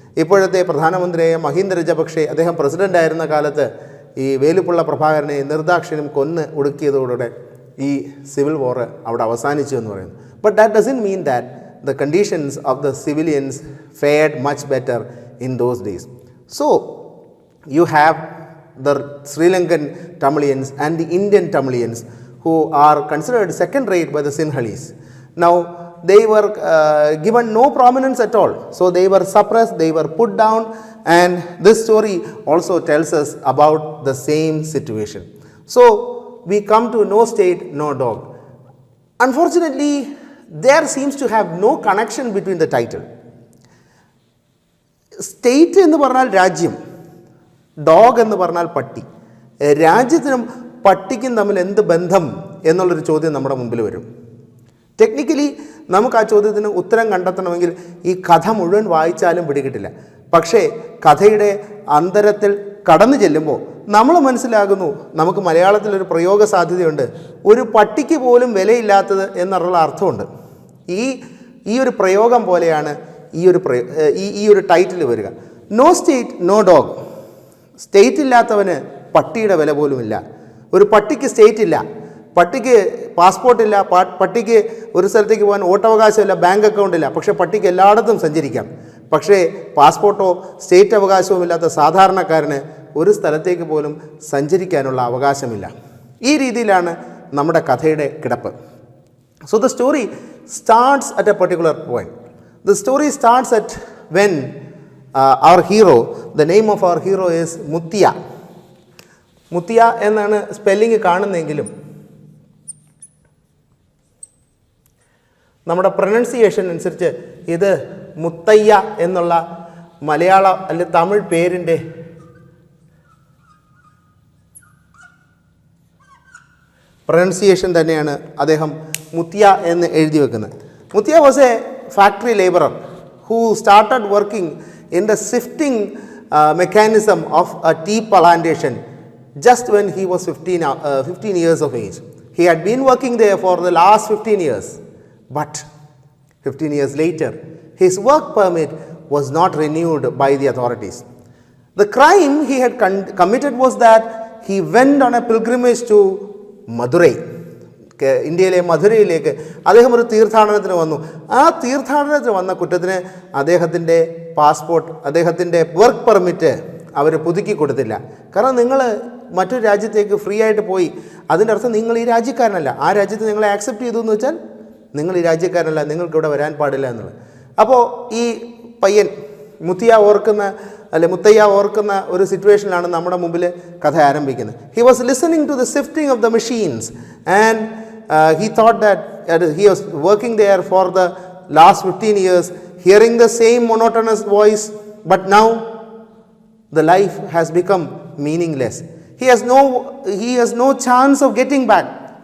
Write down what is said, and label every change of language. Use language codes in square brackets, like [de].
[ml] ഇപ്പോഴത്തെ പ്രധാനമന്ത്രിയായ മഹീന്ദ രജപക്ഷെ, അദ്ദേഹം പ്രസിഡൻ്റായിരുന്ന കാലത്ത് ഈ വേലുപ്പിള്ള പ്രഭാകരനെ നിർദാക്ഷിണ്യം കൊന്ന് ഒടുക്കിയതോടെ ഈ സിവിൽ വാർ അവിടെ അവസാനിച്ചു എന്ന് പറയുന്നു. [en] But that doesn't mean that the conditions of the civilians fared much better in those days. So you have the Sri Lankan Tamilians and the Indian Tamilians who are considered second rate by the Sinhalese. Now they were given no prominence at all, so they were suppressed, they were put down, and this story also tells us about the same situation. So we come to no state, no dog. Unfortunately, there seems to have no connection between the title. [ml] State എന്ന് പറഞ്ഞാൽ രാജ്യം, dog എന്ന് പറഞ്ഞാൽ പട്ടി. രാജ്യത്തിനും പട്ടിക്കും തമ്മിൽ എന്ത് ബന്ധം എന്നുള്ളൊരു ചോദ്യം നമ്മുടെ മുമ്പിൽ വരും. ടെക്നിക്കലി നമുക്ക് ആ ചോദ്യത്തിന് ഉത്തരം കണ്ടെത്തണമെങ്കിൽ ഈ കഥ മുഴുവൻ വായിച്ചാലും പിടികിട്ടില്ല. പക്ഷേ കഥയുടെ അന്തരത്തിൽ കടന്നു ചെല്ലുമ്പോൾ നമ്മൾ മനസ്സിലാകുന്നു, നമുക്ക് മലയാളത്തിലൊരു പ്രയോഗ സാധ്യതയുണ്ട്, ഒരു പട്ടിക്ക് പോലും വിലയില്ലാത്തത് എന്നുള്ള അർത്ഥമുണ്ട്. ഈ ഒരു പ്രയോഗം പോലെയാണ് ഈ ഒരു ടൈറ്റിൽ വരിക. No state no dog. State ഇല്ലാത്തവന് പട്ടിയുടെ വില പോലുമില്ല. ഒരു പട്ടിക്ക് സ്റ്റേറ്റ് ഇല്ല, പട്ടിക്ക് പാസ്പോർട്ടില്ല, പട്ടിക്ക് ഒരു സ്ഥലത്തേക്ക് പോകാൻ വോട്ടവകാശമില്ല, ബാങ്ക് അക്കൗണ്ട് ഇല്ല. പക്ഷേ പട്ടിക്ക് എല്ലായിടത്തും സഞ്ചരിക്കാം. പക്ഷേ പാസ്പോർട്ടോ സ്റ്റേറ്റ് അവകാശവുമില്ലാത്ത സാധാരണക്കാരന് ഒരു സ്ഥലത്തേക്ക് പോലും സഞ്ചരിക്കാനുള്ള അവകാശമില്ല. ഈ രീതിയിലാണ് നമ്മുടെ കഥയുടെ കിടപ്പ്. [en] So the story starts at a particular point. The story starts at when our hero, the name of our hero is Muthiah. [ml] മുത്തിയ എന്നാണ് സ്പെല്ലിങ് കാണുന്നെങ്കിലും നമ്മുടെ പ്രൊനൗൺസിയേഷൻ അനുസരിച്ച് ഇത് മുത്തയ്യ എന്നുള്ള മലയാള അല്ലെങ്കിൽ തമിഴ് പേരിൻ്റെ പ്രൊനൗൺസിയേഷൻ തന്നെയാണ് അദ്ദേഹം മുത്തിയ എന്ന് എഴുതി വെക്കുന്നത്. [en] Muthiah was a factory labourer who started working in the sifting mechanism of a tea plantation just when he was 15 years of age. He had been working there for the last 15 years, but 15 years later, his work permit was not renewed by the authorities. The crime he had committed was that he went on a pilgrimage to Madurai. [ml] ഇന്ത്യയിലെ മധുരയിലേക്ക് അദ്ദേഹം ഒരു തീർത്ഥാടനത്തിന് വന്നു. ആ തീർത്ഥാടനത്തിന് വന്ന കുറ്റത്തിന് അദ്ദേഹത്തിൻ്റെ പാസ്പോർട്ട്, അദ്ദേഹത്തിൻ്റെ വർക്ക് പെർമിറ്റ് അവർ പുതുക്കി കൊടുത്തില്ല. കാരണം നിങ്ങൾ മറ്റൊരു രാജ്യത്തേക്ക് ഫ്രീ ആയിട്ട് പോയി, അതിൻ്റെ അർത്ഥം നിങ്ങൾ ഈ രാജ്യക്കാരനല്ല. ആ രാജ്യത്ത് നിങ്ങളെ ആക്സെപ്റ്റ് ചെയ്തു എന്ന് വെച്ചാൽ നിങ്ങൾ ഈ രാജ്യക്കാരനല്ല, നിങ്ങൾക്ക് ഇവിടെ വരാൻ പാടില്ല എന്നുള്ളത്. അപ്പോൾ ഈ പയ്യൻ മുത്തയ്യ ഓർക്കുന്ന ഒരു സിറ്റുവേഷനിലാണ് നമ്മുടെ മുമ്പിൽ കഥ ആരംഭിക്കുന്നത്. [en] He was listening to the sifting of the machines and he thought that he was working there for the last 15 years. hearing the same monotonous voice, but now the life has become meaningless. He has no chance of getting back.